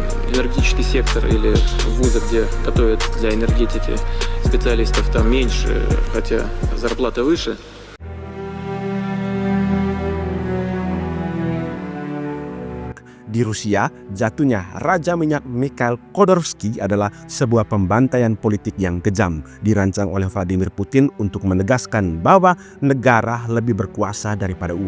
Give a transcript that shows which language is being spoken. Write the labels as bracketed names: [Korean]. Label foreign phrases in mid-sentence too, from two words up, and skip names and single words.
[Russian] энергетический сектор или вузы, где готовят для энергетики специалистов, там меньше, хотя зарплата выше. [Indonesian] Di Rusia, jatuhnya Raja Minyak Mikhail Khodorkovsky adalah sebuah pembantaian politik yang kejam dirancang oleh Vladimir Putin untuk menegaskan bahwa negara lebih berkuasa daripada uang.